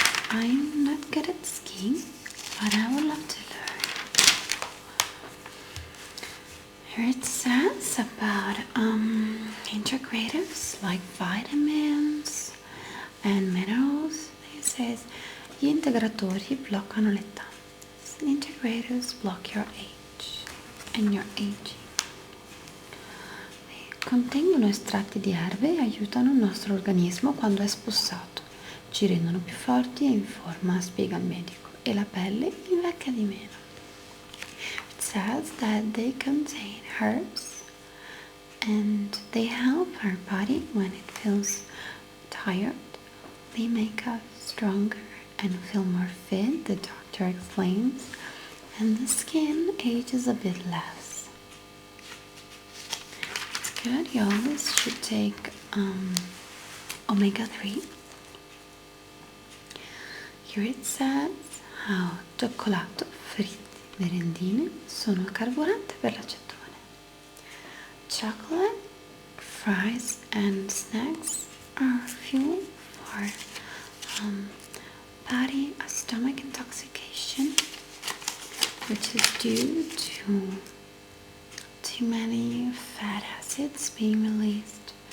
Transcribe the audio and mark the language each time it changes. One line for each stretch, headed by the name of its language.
English: I'm not good at skiing, but I would love to learn. Here it says about integratives like vitamins and minerals. It says,
Italian: gli integratori bloccano l'età.
English: Integrators block your age and your aging.
Italian: Contengono estratti di erbe e aiutano il nostro organismo quando è spossato. Ci rendono più forti e in forma, spiega il medico, e la pelle invecchia di meno.
English: It says that they contain herbs and they help our body when it feels tired. They make us stronger and feel more fit, the doctor explains, and the skin ages a bit less. It's good, you always should take omega-3. Here it says how
Italian: cioccolato, fritti, merendine sono carburante per l'acetone.
English: Chocolate, fries and snacks are fuel for body stomach intoxication, which is due to too many fat acids being released.